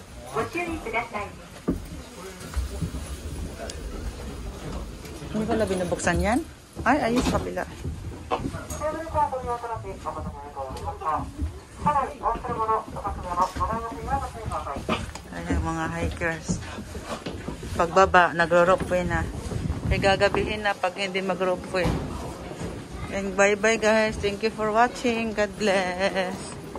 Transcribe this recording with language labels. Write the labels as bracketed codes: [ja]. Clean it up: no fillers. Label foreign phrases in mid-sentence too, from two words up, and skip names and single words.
[ja] ご注意ください。 [tl] Hindi pala binubuksan yan? Ay, ayos sa kabila. Ayan, mga hikers. Pagbaba, nagro-ropeway na. May gagabihin na pag hindi mag-ropeway. [en] And bye-bye guys. Thank you for watching. God bless.